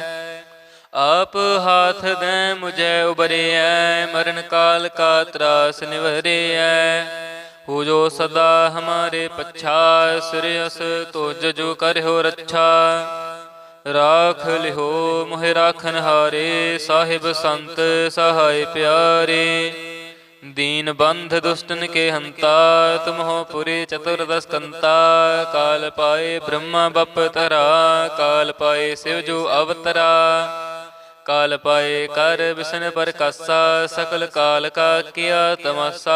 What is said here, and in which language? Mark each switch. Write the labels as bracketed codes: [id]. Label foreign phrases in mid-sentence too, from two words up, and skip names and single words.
[bra] ਆਪ ਹਾਥ ਦੈ ਮੁਝੈ ਉਬਰਿਐ, ਮਰਨ ਕਾਲ ਕਾ ਤਰਾਸ ਨਿਵਰਿਐ। ਹੋ ਜੋ ਸਦਾ ਹਮਾਰੇ ਪੱਛਾ, ਸਿਰਅਸ ਤੁਜ ਜੋ ਕਰਿਓ ਰੱਛਾ। ਰਾਖ ਲਿਓ ਮੋਹਿ ਰਾਖਨ ਹਾਰੇ, ਸਾਹਿਬ ਸੰਤ ਸਹਾਇ ਪਿਆਰੇ। दीन बंध दुष्टन के हंता, तुम हो पुरी चतुर्दश कंता। काल पाए ब्रह्मा बप तरा, काल पाए शिव जो अवतरा। काल पाए कर विष्णु पर कासा, सकल काल का किया तमासा।